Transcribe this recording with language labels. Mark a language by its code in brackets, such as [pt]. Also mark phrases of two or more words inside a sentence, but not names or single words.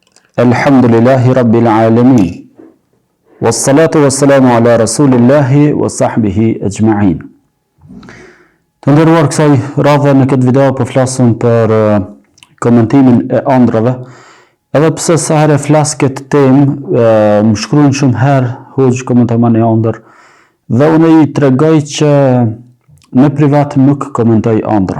[ar] الحمد لله رب العالمين. والصلاة والسلام على رسول الله وصحبه أجمعين. [sq] Të nderuar, kësaj radhe në këtë video po flasim për komentimin e ëndrave. Edhe pse sa herë flas këtë temë, më shkruajnë shumë herë hoxh komentarman e ëndër, dhe unë i tregoj që në privat nuk komentoj ëndra.